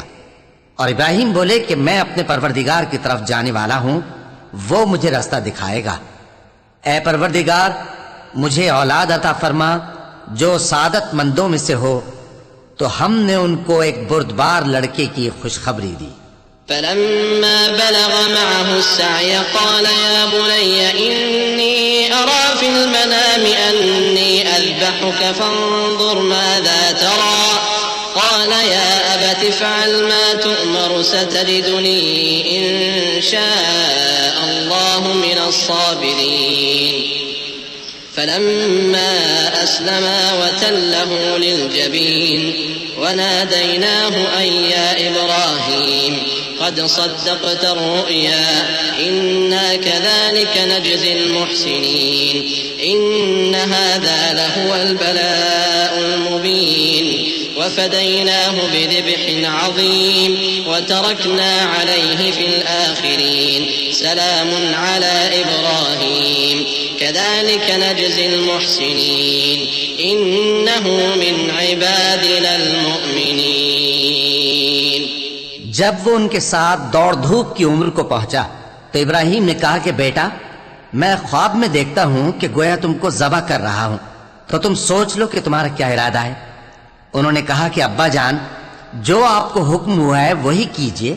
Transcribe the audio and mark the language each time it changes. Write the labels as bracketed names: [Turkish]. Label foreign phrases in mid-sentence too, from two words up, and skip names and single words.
[Hindi] और इब्राहीम बोले कि मैं अपने परवरदिगार की तरफ जाने वाला हूं, वो मुझे रास्ता दिखाएगा। ए परवरदिगार, मुझे औलाद अता फरमा जो सादतमंदों में से हो। तो हमने उनको एक बुर्दबार लड़के की खुशखबरी दी। [Arabic] فلما بلغ معه السعي قال يا بني إني أرى في المنام أني أذبحك فانظر ماذا ترى قال يا أبت افعل ما تؤمر ستجدني إن شاء الله من الصابرين. فلما أسلما وتله للجبين وناديناه أن يا إبراهيم قد صدقت الرؤيا إنا كذلك نجزي المحسنين إن هذا لهو البلاء المبين وفديناه بذبح عظيم وتركنا عليه في الآخرين سلام على إبراهيم كذلك نجزي المحسنين إنه من عبادنا المؤمنين. [Hindi] जब वो उनके साथ दौड़ धूप की उम्र को पहुंचा तो इब्राहीम ने कहा कि बेटा, मैं ख्वाब में देखता हूं कि गोया तुमको ज़बह कर रहा हूं, तो तुम सोच लो कि तुम्हारा क्या इरादा है। उन्होंने कहा कि अब्बा जान, जो आपको हुक्म हुआ है वही कीजिए।